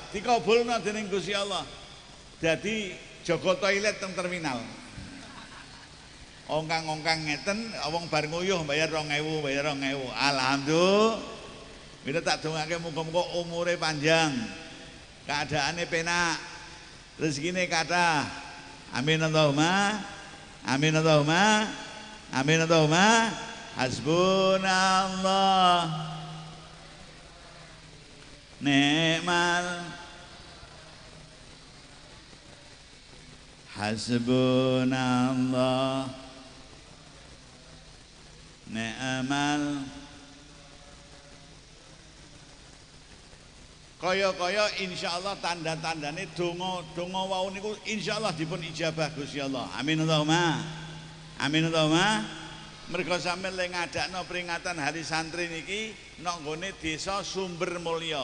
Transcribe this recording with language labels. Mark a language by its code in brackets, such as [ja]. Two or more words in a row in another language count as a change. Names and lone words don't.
[jv] Dikabulna dening Gusti Allah. Dadi jaga toilet teng terminal. Ongkang-ongkang ngeten, wong bar nguyuh bayar 2000, bayar 2000. Alhamdulillah. Mila tak dongake muga-muga umure panjang. Keadaannya penak, rezekine kathah. [ar] آمين اللهم، آمين اللهم، آمين اللهم. حسبنا الله، نعم، حسبنا الله، نعم. [jv] Kaya-kaya insyaallah tanda-tandane donga wau niku insyaallah dipun ijabah Gusti Allah. [ar] آمين اللهم. آمين اللهم. [jv] Mergo sampeyan le ngadakno peringatan hari santri niki nang nggone desa Sumber Mulya.